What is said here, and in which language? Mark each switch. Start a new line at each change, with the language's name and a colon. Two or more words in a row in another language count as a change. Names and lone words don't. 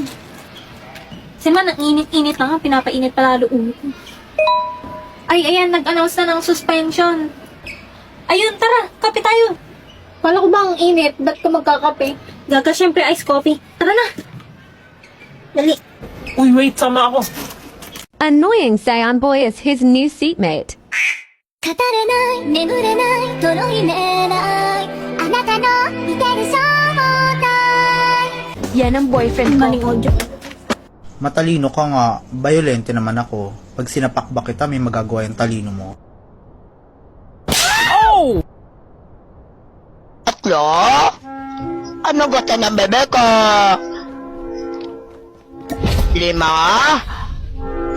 Filipino: Kasi man, ang init-init na nga. Pinapainit palalo ulo ko. Ay, ayan. Nag-announce na ng suspension. Ayun, tara. Kape tayo. Kala ko ba ang init? Ba't ka magkakape? Gaga, syempre ice coffee. Tara na. Dali. Uy, wait, sama ako.
English: Annoying Saiyan Boy is his new seatmate.
Japanese: 語れない眠れないとろいめないあなたの似てる正体
Filipino: Yan ang boyfriend Maling ko. audio. Matalino ka nga, violente naman ako. Pag sinapakbak kita, may magagawa yung talino mo. Tatlo? Ano gusto ng bebe ko? 5?